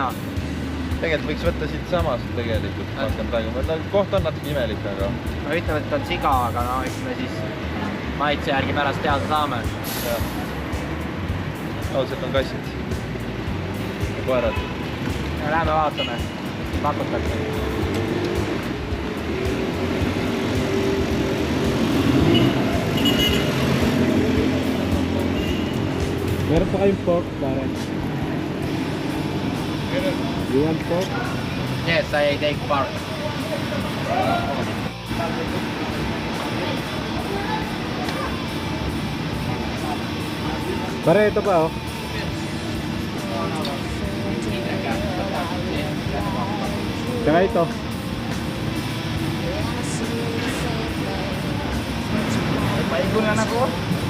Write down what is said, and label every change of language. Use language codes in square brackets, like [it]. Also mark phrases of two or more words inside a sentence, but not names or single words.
[et] Tegelikult võiks võtta siit samast tegelikult. Ma hakkan praegu, koht on natuke imelik, aga... No ütleme, et on siga, aga no eks me siis maitse järgi pärast teada saame. Ausalt on kassid. Koerad. Ja läheme vaatame. Pakutakse. [tl] Meron pa kayong pork, pare. [en] You want pork? Yes, I take part. [tl] Pare, ito pa oh. Tsaka ito. Paigulan ako.